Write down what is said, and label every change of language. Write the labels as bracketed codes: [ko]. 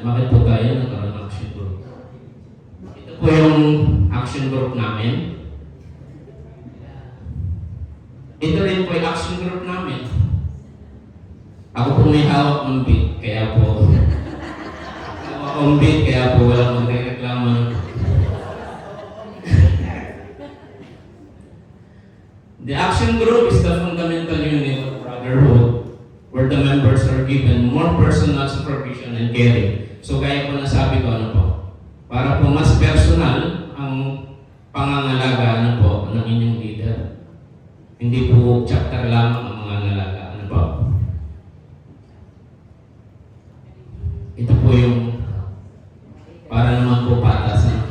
[tl] Bakit po tayo nagkaroon ng action group? Ito po yung action group namin. Ito rin po yung action group namin. Ako po may hawak ng beat, kaya po hawak ng beat, kaya po walang magreklamo. [en] The action group is the fundamental unit of brotherhood where the members are given more personal supervision and caring. [tl] So kaya po nasabi ko para po mas personal ang pangangalaga ng inyong leader. Hindi po chapter lamang ang mga nalaga. Ito po yung para naman po patas.